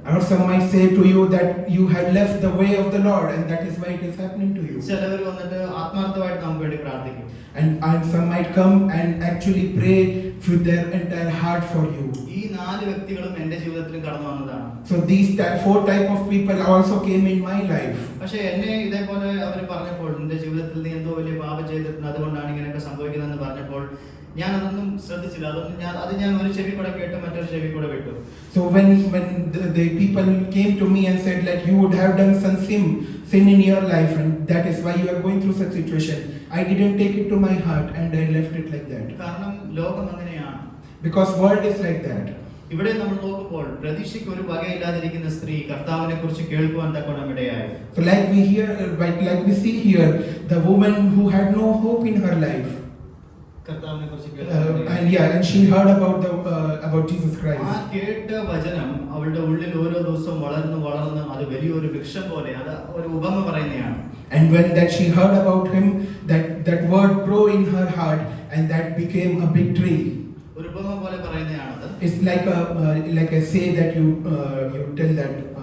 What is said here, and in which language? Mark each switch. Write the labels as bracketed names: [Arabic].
[English] Or some might say to you that you had left the way of the Lord, and that is why it is happening to you. [Malayalam] ചിലവർ വന്നിട്ട് ആത്മാർത്ഥമായിട്ട് നമുക്ക് വേണ്ടി പ്രാർത്ഥിക്കും. [English] And some might come and actually pray with their entire heart for you. [Malayalam] ഈ 4 വ്യക്തികളും എന്റെ ജീവിതത്തിൽ കടന്നു വന്നതാണ്. [English] So these 4 type of people also came in my life. [Malayalam] പക്ഷേ എന്നെ ഇതേപോലെ അവർ പറഞ്ഞപ്പോൾ നിന്റെ ജീവിതത്തിൽ നീ എന്തോ വലിയ പാപം ചെയ്തിട്ടുണ്ട്, അതുകൊണ്ടാണ് ഇങ്ങനെയൊക്കെ സംഭവിക്കുന്നതെന്ന് പറഞ്ഞപ്പോൾ ഞാൻ അതൊന്നും ശ്രദ്ധിച്ചില്ല. ഞാൻ ഒരു ചെവി കൂടെ കേട്ട് മറ്റൊരു ചെവി കൂടെ വിട്ടു. [English] So when the people came to me and said like you would have done some sin in your life and that is why you are going through such situation, I didn't take it to my heart and I left it like that. [Malayalam] കാരണം ലോകം അങ്ങനെയാണ്. [English] Because world is like that. [Malayalam] ഇവിടെ നമ്മൾ നോക്കുമ്പോൾ പ്രതീക്ഷയ്ക്ക് ഒരു വകയില്ലാതിരിക്കുന്ന സ്ത്രീ കർത്താവിനെ കുറിച്ച് കേൾക്കുവാൻ തക്കോണം ഇടയായി. [English] So like we see here the woman who had no hope in her life. [Malayalam] കർത്താവിനെ കുറിച്ച് [English] and she heard about Jesus Christ. [Malayalam] ആ കേട്ട വചനം അവളുടെ ഉള്ളിൽ ഓരോ ദിവസവും വളർന്ന് അത് വലിയൊരു വൃക്ഷം പോലെ, അത് ഒരു ഉപമ പറയുന്നതാണ്. [English] And when that she heard about him, that word grow in her heart and that became a big tree. [Malayalam] ഒരു ഉപമ പോലെ പറയുന്നതാണ്. [English] It's like a say that you tell that